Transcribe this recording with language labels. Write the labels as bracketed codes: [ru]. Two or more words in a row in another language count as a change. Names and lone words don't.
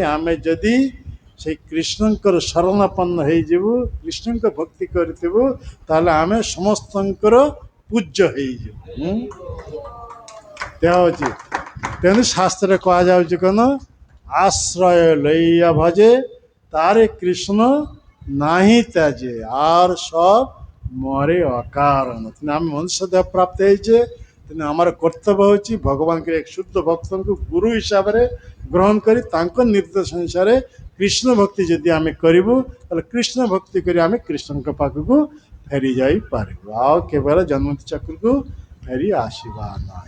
[or] ଆମେ ଯଦି ସେଇ କୃଷ୍ଣଙ୍କର ଶରଣାପନ୍ନ ହେଇଯିବୁ, କୃଷ୍ଣଙ୍କ ଭକ୍ତି କରିଥିବୁ, ତାହେଲେ ଆମେ ସମସ୍ତଙ୍କର ପୂଜ୍ୟ ହେଇଯିବୁ। ହେଉଛି ତେଣୁ ଶାସ୍ତ୍ରରେ କୁହାଯାଉଛି କ'ଣ? [bn] আশ্রয় লইয়া ଭଜେ তারে কৃষ্ণ নাহি ত্যাজে আর সব মরে অকারণ। [or] ତେଣୁ ଆମେ ମନୁଷ୍ୟ ଦେହ ପ୍ରାପ୍ତ ହେଇଛେ। ତେଣୁ ଆମର କର୍ତ୍ତବ୍ୟ ହେଉଛି ଭଗବାନଙ୍କର ଏକ ଶୁଦ୍ଧ ଭକ୍ତଙ୍କୁ ଗୁରୁ ହିସାବରେ ଗ୍ରହଣ କରି ତାଙ୍କ ନିର୍ଦ୍ଦେଶ ଅନୁସାରେ କୃଷ୍ଣ ଭକ୍ତି ଯଦି ଆମେ କରିବୁ ତାହେଲେ କୃଷ୍ଣ ଭକ୍ତି କରି ଆମେ କୃଷ୍ଣଙ୍କ ପାଖକୁ ଫେରି ଯାଇପାରିବୁ। ଆଉ କେବଳ ଜନ୍ମତି ଚକ୍ରକୁ ଫେରି ଆସିବା ନାହିଁ।